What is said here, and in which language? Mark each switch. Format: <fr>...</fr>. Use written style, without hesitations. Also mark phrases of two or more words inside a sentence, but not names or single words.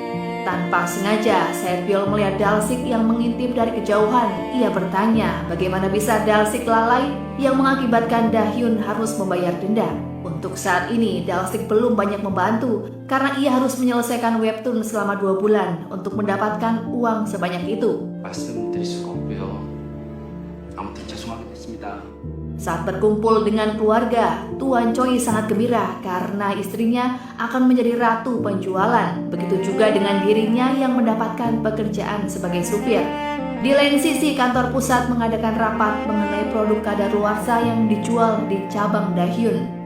<id>Tanpa sengaja, Saetbyul melihat Dalsik yang mengintip dari kejauhan. Ia bertanya bagaimana bisa Dalsik lalai yang mengakibatkan Dahyun harus membayar denda. Untuk saat ini, Dalsik belum banyak membantu karena ia harus menyelesaikan webtoon selama 2 bulan untuk mendapatkan uang sebanyak itu.</id> <ko>말씀드릴 수가 없고요. 아무튼 죄송하게 됐습니다.</ko> <id>Saat berkumpul dengan keluarga, Tuan Choi sangat gembira karena istrinya akan menjadi ratu penjualan. Begitu juga dengan dirinya yang mendapatkan pekerjaan sebagai supir. Di lain sisi, kantor pusat mengadakan rapat mengenai produk kadaluarsa yang dijual di cabang Dahyun.</id>